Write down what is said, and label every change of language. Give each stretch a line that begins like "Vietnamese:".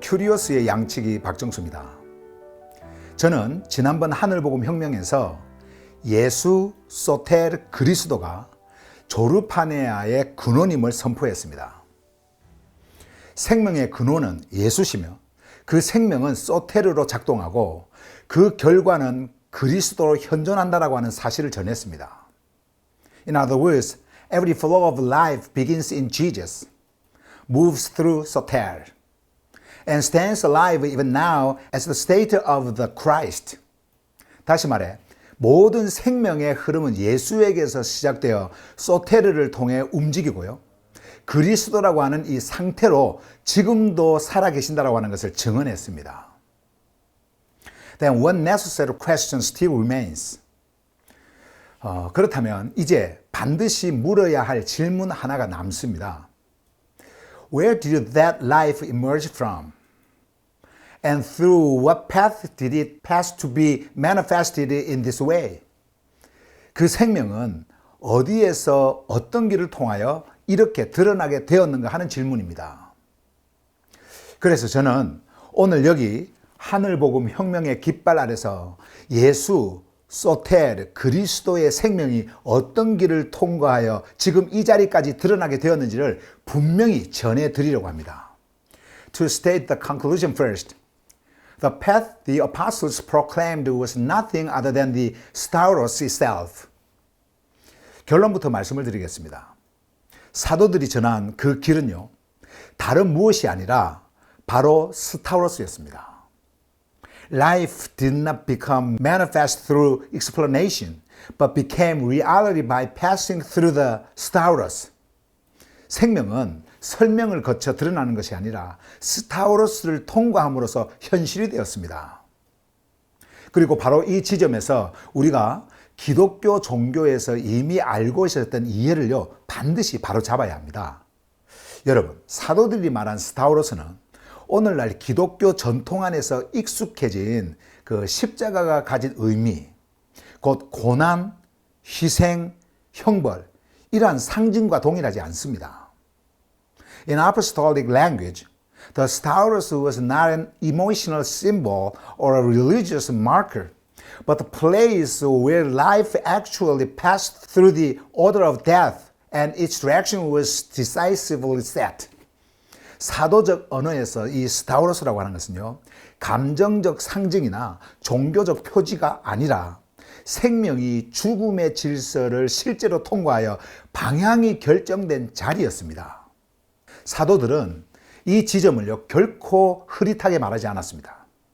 Korean: 큐리오스의 양치기 박정수입니다. 저는 지난번 하늘복음 혁명에서 예수, 소텔, 그리스도가 조르파네아의 근원임을 선포했습니다. 생명의 근원은 예수시며 그 생명은 소테르로 작동하고 그 결과는 그리스도로 현존한다라고 하는 사실을 전했습니다.
English: In other words, every flow of life begins in Jesus, moves through soter, and stands alive even now as the state of the Christ.
Korean: 다시 말해, 모든 생명의 흐름은 예수에게서 시작되어 소테르를 통해 움직이고요. 그리스도라고 하는 이 상태로 지금도 살아계신다라고 하는 것을 증언했습니다.
English: Then one necessary question still remains.
Korean: 그렇다면 이제 반드시 물어야 할 질문 하나가 남습니다.
English: Where did that life emerge from? And through what path did it pass to be manifested in this way?
Korean: 그 생명은 어디에서 어떤 길을 통하여 이렇게 드러나게 되었는가 하는 질문입니다. 그래서 저는 오늘 여기 하늘복음 혁명의 깃발 아래서 예수, 소텔, 그리스도의 생명이 어떤 길을 통과하여 지금 이 자리까지 드러나게 되었는지를 분명히 전해드리려고 합니다.
English: To state the conclusion first, the path the apostles proclaimed was nothing other than the Stauros itself.
Korean: 결론부터 말씀을 드리겠습니다. 사도들이 전한 그 길은요, 다른 무엇이 아니라 바로 스타우로스였습니다.
English: Life did not become manifest through explanation, but became reality by passing through the Stauros.
Korean: 생명은 설명을 거쳐 드러나는 것이 아니라 스타우로스를 통과함으로써 현실이 되었습니다. 그리고 바로 이 지점에서 우리가 기독교 종교에서 이미 알고 있었던 이해를요, 반드시 바로 잡아야 합니다. 여러분, 사도들이 말한 스타우로스는 오늘날 기독교 전통 안에서 익숙해진 그 십자가가 가진 의미, 곧 고난, 희생, 형벌, 이러한 상징과 동일하지 않습니다.
English: In apostolic language, the Stauros was not an emotional symbol or a religious marker, but the place where life actually passed through the order of death and its direction was decisively set.
Korean: 사도적 언어에서 이 스타우로스라고 하는 것은요, 감정적 상징이나 종교적 표지가 아니라 생명이 죽음의 질서를 실제로 통과하여 방향이 결정된 자리였습니다. 사도들은 이 지점을요, 결코 흐릿하게 말하지 않았습니다.